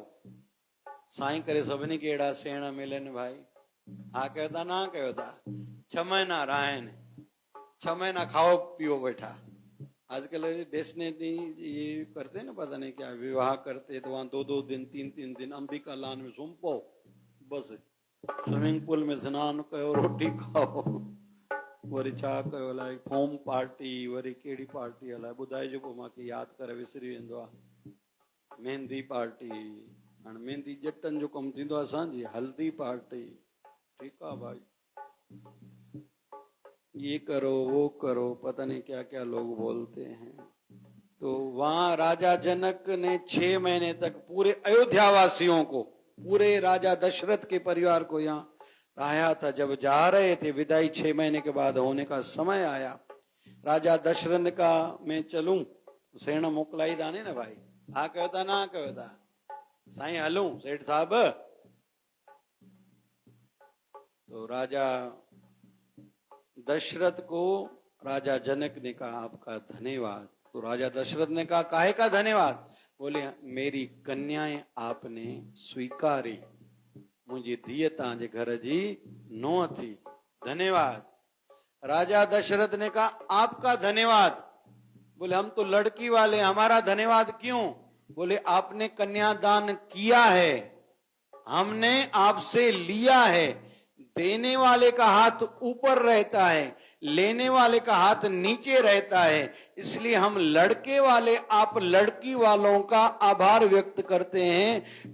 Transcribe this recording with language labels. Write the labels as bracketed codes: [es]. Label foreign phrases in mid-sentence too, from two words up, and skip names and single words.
[sd] साईं करे सबनी केड़ा सेण मिलन भाई, आ कहता ना कहता 6 महीना रहे ने, 6 महीना खाओ पियो बैठा। [hi] आजकल डेस्टिनी ये करते ना, पता नहीं क्या विवाह करते, तो वहां 2-2 दिन 3-3 दिन अंबिका लान में सुम्पो, बस [en] swimming pool [hi] में स्नान करो, रोटी खाओ, [sd] वरी छा कयो अलाए [en] foam party [sd] वरी कहिड़ी पार्टी अलाए ॿुधाइजो पोइ मूंखे यादि करे विसरी वेंदो आहे। मेहंदी पार्टी, हाणे मेहंदी ॼटनि जो कमु थींदो आहे असांजी, हल्दी पार्टी, ठीकु आहे भाई, [hi] ये करो वो करो, पता नहीं क्या क्या लोग बोलते हैं। तो वहां राजा जनक ने 6 महीने तक पूरे अयोध्या वासियों को, पूरे राजा दशरथ के परिवार को यहाँ रहा था। जब जा रहे थे विदाई 6 महीने के बाद होने का समय आया, राजा दशरथ का मैं चलूं, [sd] सेण मोकलाई दाने ना भाई, हा कयो था ना कयो था, साईं हलूं सेठ साहब। [hi] तो राजा दशरथ को राजा जनक ने कहा आपका धन्यवाद। तो राजा दशरथ ने कहा काहे का धन्यवाद? बोले मेरी कन्याएं आपने स्वीकारी, मुझे [sd] धीअ तव्हांजे घर जी नूंहं थी, [hi] धन्यवाद। राजा दशरथ ने कहा आपका धन्यवाद। बोले हम तो लड़की वाले, हमारा धन्यवाद क्यों? बोले आपने कन्यादान किया है, हमने आपसे लिया है। देने वाले का हाथ ऊपर रहता है, लेने वाले का हाथ नीचे रहता है, इसलिए हम लड़के वाले आप लड़की वालों का आभार व्यक्त करते हैं।